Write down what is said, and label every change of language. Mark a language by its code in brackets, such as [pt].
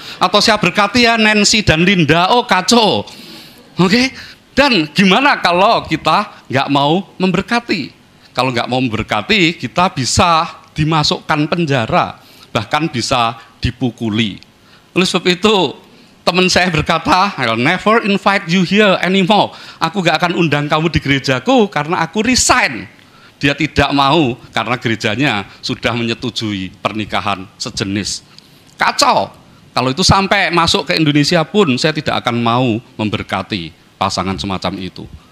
[id] Atau saya berkati ya Nancy dan Linda, oh kacau. Oke? Dan gimana kalau kita nggak mau memberkati? Kalau nggak mau memberkati, kita bisa dimasukkan penjara, bahkan bisa dipukuli. Oleh sebab itu, Teman saya berkata, [en] I'll never invite you here anymore. [id] Aku gak akan undang kamu di gerejaku karena aku resign. Dia tidak mau karena gerejanya sudah menyetujui pernikahan sejenis. Kacau. Kalau itu sampai masuk ke Indonesia pun saya tidak akan mau memberkati pasangan semacam itu.